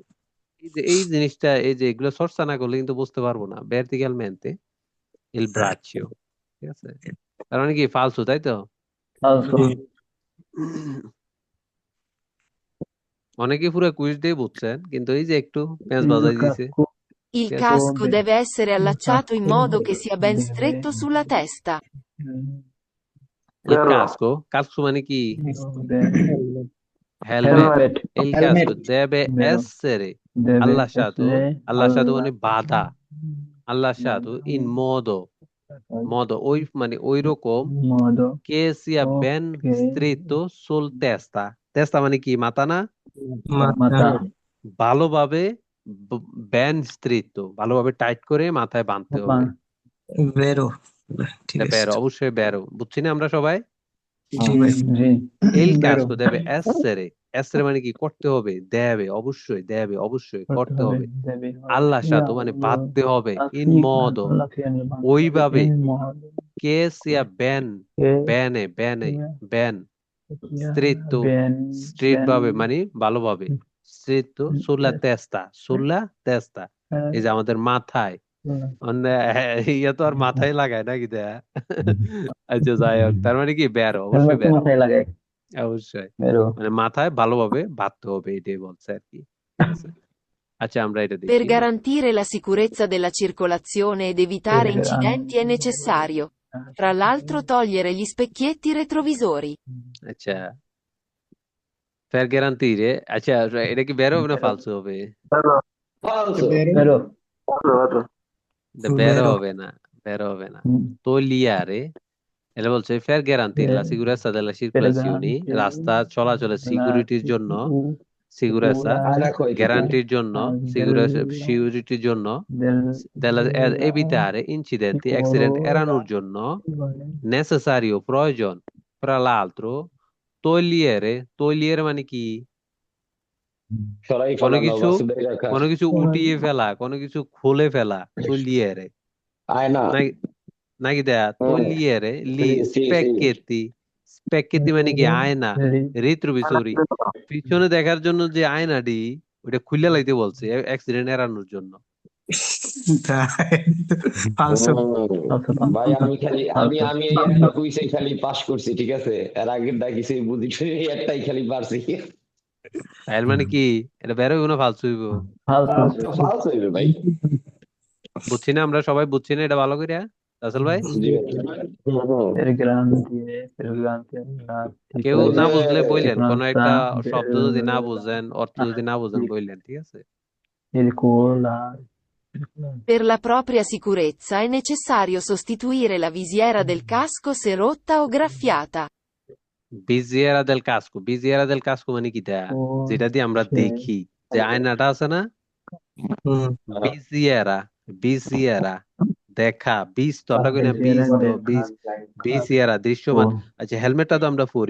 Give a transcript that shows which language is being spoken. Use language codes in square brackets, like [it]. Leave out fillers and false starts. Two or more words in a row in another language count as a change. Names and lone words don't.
[bn] এই যে এই জিনিসটা, এই যে এগুলো চর্চা না করলে কিন্তু বুঝতে পারবো না। [it] verticalmente il braccio, [bn] ঠিক আছে? তার মানে কি ফালসু, তাই তো? [it] falso, [bn] অনেকে পুরো কুইজ দিয়ে বুঝছেন, কিন্তু এই যে একটু প্যাঁচ [it] il [bn] বাজাই দিছে। [it] casco Il Yes. casco dove deve essere allacciato in modo che sia ben deve, stretto sulla testa. Il casco, casco [bn] মানে কি? [it] dove, [bn] হেলমেট। helmet, [it] Il Helmet. casco deve vero, essere deve allacciato, essere allacciato মানে allacciato [bn] বাঁধা, [it] allacciato in modo [bn] ওই মানে ওই রকম [it] in modo che sia ben che stretto sul testa, testa [bn] মানে কি? মাথা না? mata, ভালোভাবে [it] ben stretto, [bn] ভালোভাবে টাইট করে মাথায় বাঁধতে হবে। [it] vero. ঠিক [bn] এটা আছে। বেরো, অবশ্যই বেরো, বুঝছি না আমরা সবাই? জি ভাই। [it] sì, il Vero. casco deve essere, essere [bn] মানে কি? করতে হবে, দেবে, অবশ্যই দেবে, অবশ্যই করতে হবে। [it] deve, [bn] allacciato মানে বাঁধতে হবে, [it] in modo alla fine [bn] ওইভাবে, [it] in modo che sia ben, che bene, ben sia stretto, ben, straight ben, [bn] ভাবে মানে ভালোভাবে, [it] stretto sulla testa, sulla testa, [bn] এই যে আমাদের মাথায়। ইয়া তো আর মাথায় লাগায় নাকি দেয়া? আচ্ছা যাই হোক, তার মানে কি বেরো, অবশ্যই helmet বেরো, মাথায় লাগায়, অবশ্যই [it] vero? [bn] মানে মাথায় ভালোভাবে বাঁধতে হবে, এটাই বলছে আর কি, ঠিক আছে? আচ্ছা আমরা এটা [it] Per [bn] দেখি। [it] garantire la sicurezza della circolazione ed evitare incidenti è necessario, tra l'altro, togliere gli specchietti retrovisori. [bn] আচ্ছা, [it] per garantire, [bn] আচ্ছা এটা কি বেরো হবে না ফালসু হবে? [it] Vero? [bn] এটা বেরো [it] Vero. [bn] হবে না, বেরো হবে না। togliere, এটা বলছে [it] per garantire la sicurezza della circolazione, [bn] রাস্তা চলাচলের সিকিউরিটির জন্য, sicurezza গ্যারান্টির জন্য, সিকিউরিটির জন্য, [it] evitare incidenti, [bn] accident এড়ানোর জন্য, [it] necessario প্রয়োজন, fra l'altro, togliere [bn] মানে কি? কোনো কিছু উঠিয়ে ফেলা, কোনো কিছু খুলে ফেলা, togliere নাকি দেয়া? [it] togliere li specchietti, specchietti [bn] মানে কি? আয়না, retrovisori, পিছনে দেখার জন্য যে আয়নাটি, ওটা খুলে লাইতে বলছে অ্যাক্সিডেন্ট এড়ানোর জন্য। ফালসো [it] Falso, [bn] ভাই [it] falso, [bn] আমি খালি [it] falso. [bn] আমি এই একটা কুইজে খালি পাস করছি, ঠিক আছে, এর আগের দা কিছুই বুঝি এই একটাই খালি পারছি। এর মানে কি এটা বের হইব না ফালতু হইব? [it] Falso. [bn] ফালস হইবে ভাই। বুঝছি না, আমরা সবাই বুঝছি না এটা ভালো করে, রাসেল ভাই? জি ভাই। [it] Per grande la [bn] কেউ ওই না যে বুঝলে বললেন, কোন একটা [it] circostanza [bn] শব্দ যদি না বুঝেন, অর্থ যদি না বুঝেন [it] dell'antico [bn] বললেন, ঠিক আছে? [it] circolare. Per la propria sicurezza è necessario sostituire la visiera del casco se rotta o graffiata. visiera del casco, visiera del casco [bn] মানে কি তা? যেটা দিয়ে আমরা [it] Forse [bn] দেখি, যে আয়নাটা আছে না, বিজিয়ারা, বিজিয়ারা দেখা, বিজ তো আমরা কই না, বিজ [it] Visiera [bn] তো [it] del [bn] বিজ, বিজিয়ারা দৃশ্যমান। [it] casco, [bn] আচ্ছা হেলমেটটা তো আমরা পরি,